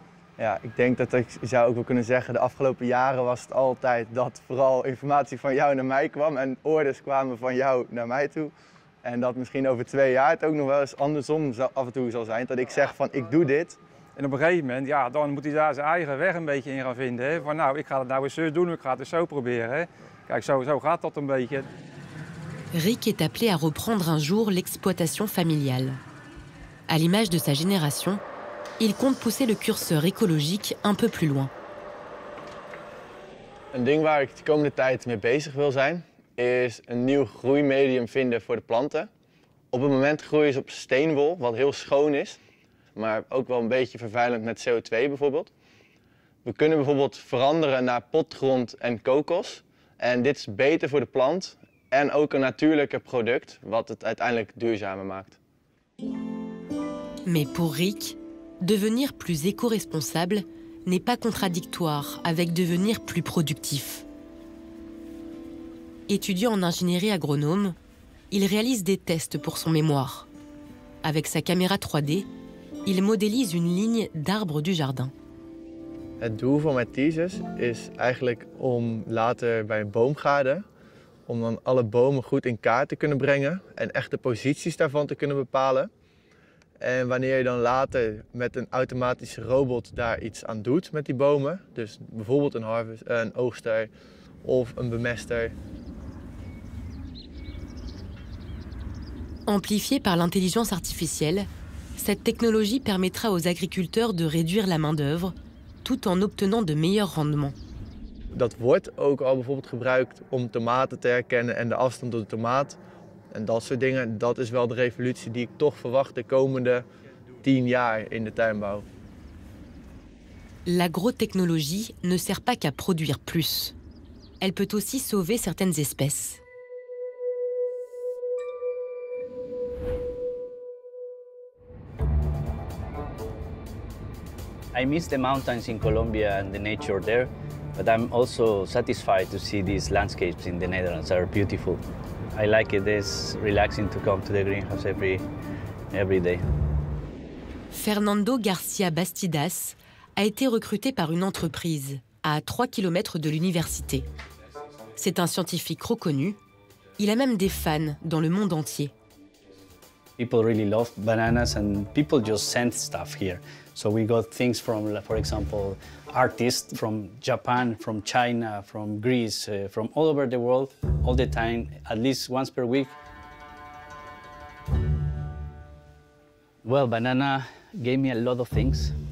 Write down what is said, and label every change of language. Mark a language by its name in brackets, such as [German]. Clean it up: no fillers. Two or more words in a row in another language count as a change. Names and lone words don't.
[Dutch] Ja, ik denk dat ik zou ook wel kunnen zeggen, de afgelopen jaren was het altijd dat vooral informatie van jou naar mij kwam en orders kwamen van jou naar mij toe. En dat misschien over 2 jaar het ook nog wel eens andersom af en toe zal zijn, dat ik zeg van ik doe dit. En op een gegeven moment, ja, dan moet hij daar zijn eigen weg een beetje in gaan vinden. Hè? Van nou, ik ga het nou eens zo doen, ik ga het eens zo proberen. Hè? Kijk, zo gaat dat een beetje. [French] Rick est appelé à reprendre un jour l'exploitation familiale. À l'image de sa génération, il compte pousser le curseur écologique un peu plus loin. [Dutch] Een ding waar ik de komende tijd mee bezig wil zijn, is een nieuw groeimedium vinden voor de planten. Op het moment groeien ze op steenwol, wat heel schoon is, maar ook wel een beetje vervuilend met CO2 bijvoorbeeld. We kunnen bijvoorbeeld veranderen naar potgrond en kokos. En dit is beter voor de plant en ook een natuurlijker product, wat het uiteindelijk duurzamer maakt. [French] Mais pour Rick, devenir plus éco-responsable n'est pas contradictoire avec devenir plus productif. Étudiant en ingénierie agronome, il réalise des tests pour son mémoire. Avec sa caméra 3D, il modélise une ligne d'arbres du jardin. [Dutch] Het doel van mijn thesis is eigenlijk om later bij een boomgaarde, om dan alle bomen goed in kaart te kunnen brengen en echt de posities daarvan te kunnen bepalen. En wanneer je dan later met een automatische robot daar iets aan doet met die bomen, dus bijvoorbeeld een oogster of een bemester. [French] Amplifiée par l'intelligence artificielle, cette technologie permettra aux agriculteurs de réduire la main-d'œuvre tout en obtenant de meilleurs rendements. [Dutch] Dat wordt ook al bijvoorbeeld gebruikt om tomaten te herkennen en de afstand tot de tomaat. En dat soort dingen, dat is wel de revolutie die ik toch verwacht de komende 10 jaar in de tuinbouw. [French] L'agrotechnologie ne sert pas qu'à produire plus. Elle peut aussi sauver certaines espèces. [English] I miss the mountains in Colombia and the nature there, but I'm also satisfied to see these landscapes in the Netherlands are beautiful. I like it. It's relaxing to come to the greenhouse every day. [French] Fernando Garcia Bastidas a été recruté par une entreprise à 3 km de l'université. C'est un scientifique reconnu. Il a même des fans dans le monde entier. [English] People really love bananas and people just send stuff here. So we got things from, for example, artists from Japan, from China, from Greece, from all over the world, all the time, at least once per week. Well, banana gave me a lot of things.